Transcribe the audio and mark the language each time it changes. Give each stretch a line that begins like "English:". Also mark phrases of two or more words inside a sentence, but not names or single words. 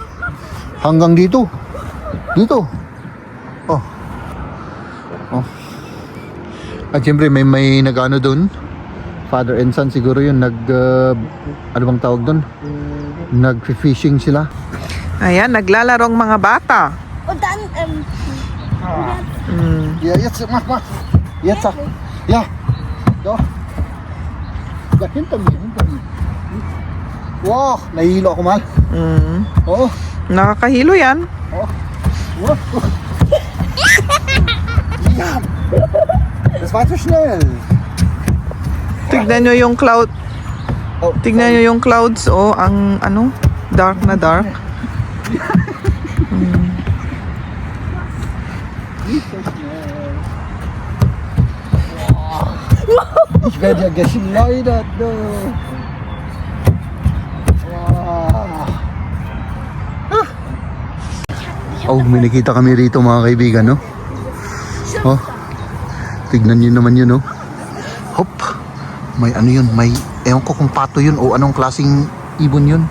Filipino: Hanggang dito. Dito. Oh. Oh. At siyempre may nag-ano doon.
English: Father and son
Filipino: siguro yun ano bang tawag doon? Nag-fishing sila. Ayan, naglalarong mga bata.
German: Und dann, Ja, jetzt mach. Jetzt sag. Ja. So. Ja, hinter mir.
Filipino: Wow, nahihilo ako mal. Oh. Nakakahilo yan.
German: Oh. Wow. Ja. Das war zu schnell.
Filipino: Tignan nyo yung cloud. Oh, Tignan nyo yung clouds. Oh, ang ano, dark na dark.
German: Ich werde ja geschleudert, du.
Filipino: Oh, may nakita kami rito mga kaibigan, no? Oh, tignan nyo naman yun, no? Hop, may ano yun, may, ewan ko kung pato yun o anong klaseng ibon yun.